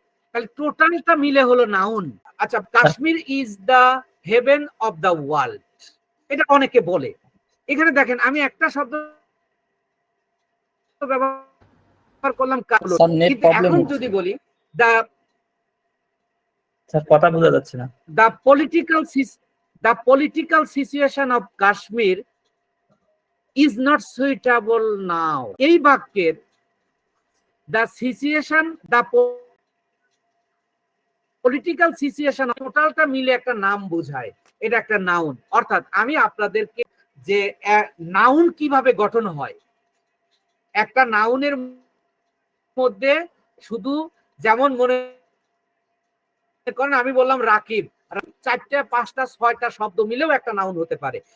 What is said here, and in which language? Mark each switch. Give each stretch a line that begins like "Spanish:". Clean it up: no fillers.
Bangla: তাহলে টোটালটা মিলে হলো নাউন। আচ্ছা,
English: Kashmir is the heaven of the world,
Bangla: এটা অনেকে বলে। এখানে দেখেন আমি একটা শব্দ ব্যবহার করলাম, কিন্তু এখন যদি বলি দ্য, স্যার কথা বোঝা যাচ্ছে না।
English: the political situation of Kashmir is not suitable now.
Bangla: এই বাক্যের
English: the situation, the political situation
Bangla: টোটালটা মিলে একটা নাম বোঝায়, এটা একটা নাউন। অর্থাৎ আমি আপনাদেরকে যে নাউন কিভাবে গঠন হয়, একটা নাউনের মধ্যে শুধু যেমন মনে করেন আমি বললাম রাকিব, 4টা 5টা 6টা শব্দ মিলেও একটা নাউন হতে পারে।